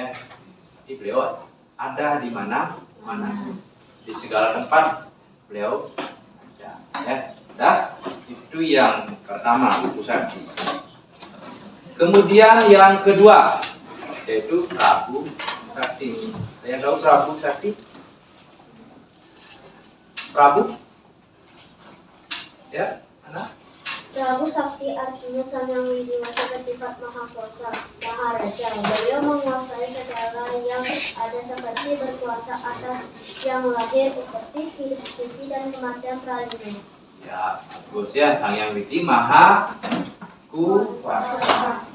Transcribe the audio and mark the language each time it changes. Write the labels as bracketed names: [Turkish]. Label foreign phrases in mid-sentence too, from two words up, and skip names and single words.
[Indonesian] Jadi beliau ada di mana-mana, di segala tempat beliau ada, ya. Nah, itu yang pertama, Wibu Sakti. Kemudian yang kedua yaitu Prabu Sakti. Ada yang tahu Prabu Sakti? Prabu? Ya, anak? Prabu Sakti artinya Sang Hyang Widi Wase bersifat maha kuasa, maharaja. Beliau menguasai segala yang ada seperti berkuasa atas yang lahir, seperti hidup mati dan kematian pralina. Ya, bagus ya. Sang Hyang Widi Maha Kuasa.